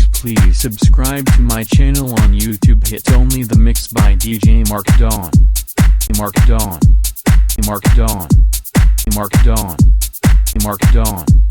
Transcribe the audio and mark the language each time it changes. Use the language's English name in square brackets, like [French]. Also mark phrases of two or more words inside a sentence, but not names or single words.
[English] Please subscribe to my channel on YouTube. Hit only the mix by DJ Mark Don. Mark Don. Mark Don. Mark Don. Mark Don.